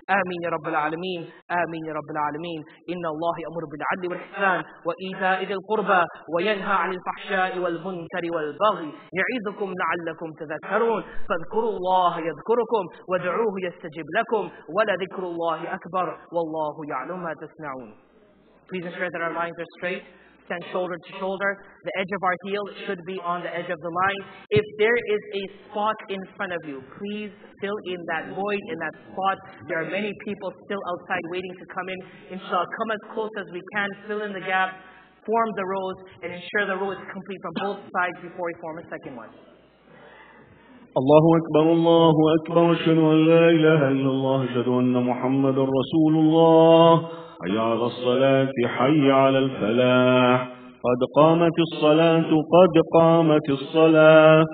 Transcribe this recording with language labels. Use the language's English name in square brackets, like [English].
[Arabic] آمين يا رب العالمين. آمين يا رب العالمين. إن الله يأمر بالعدل والإحسان وإيتاء ذي القربى وينهى عن الفحشاء والمنكر والبغي يعظكم لعلكم تذكرون. فاذكروا الله يذكركم وادعوه يستجب لكم ولذكر الله أكبر والله يعلم ما تصنعون. [English] Please ensure that our lines are straight, stand shoulder to shoulder. The edge of our heel should be on the edge of the line. If there is a spot in front of you, please fill in that void, in that spot. There are many people still outside waiting to come in. Inshallah, come as close as we can, fill in the gap, form the rows, and ensure the row is complete from both sides before we form a second one. [Arabic] الله أكبر الله أكبر أشهد أن لا إله إلا الله أشهد أن محمد رسول الله. حي على الصلاة حي على الفلاح قد قامت الصلاة قد قامت الصلاة.